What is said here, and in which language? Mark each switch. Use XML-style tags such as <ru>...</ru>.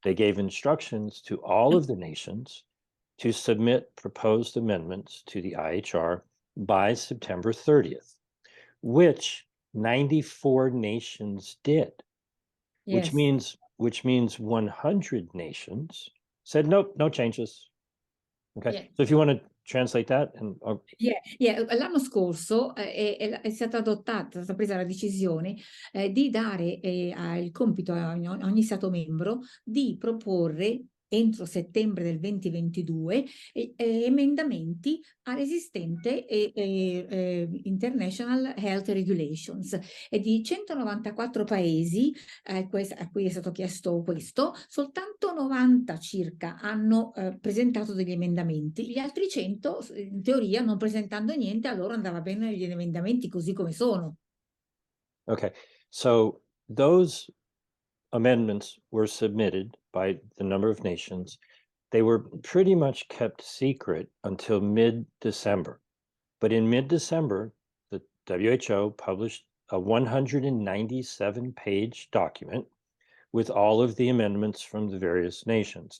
<en>they gave instructions to all of the nations to submit proposed amendments to the IHR by September 30th, which 94 nations did, which Yes. means 100 nations said nope, no changes. Okay, Yeah. so if you want to translate that and</en> <it>L'anno scorso è stata presa la decisione di dare il compito a ogni Stato membro di proporre entro settembre del 2022 emendamenti all'esistente International Health Regulations e di 194 paesi a cui è stato chiesto questo, soltanto 90 circa hanno presentato degli emendamenti, gli altri 100 in teoria non presentando niente, a loro andava bene gli emendamenti così come sono.</it> <en>okay, so those amendments were submitted by the number of nations. They were pretty much kept secret until mid-December. But in mid-December, the WHO published a 197-page document with all of the amendments from the various nations.</en>